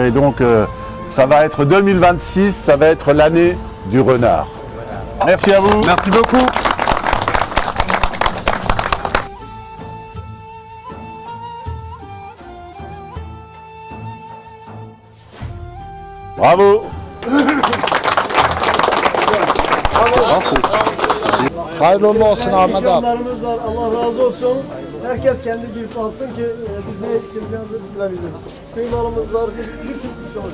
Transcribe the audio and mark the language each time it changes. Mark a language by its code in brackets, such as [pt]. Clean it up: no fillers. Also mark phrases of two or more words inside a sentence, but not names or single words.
[fr] Et donc ça va être 2026, ça va être l'année du renard. Merci à vous. Merci beaucoup. Bravo. [tr] Hayırlı olsun Ahmet abi. İmkanlarımız var. Allah razı olsun. Herkes kendi gibi alsın ki biz ne yetiştireceğimizi bilebiliriz. Kıymalımız var. Birçok var.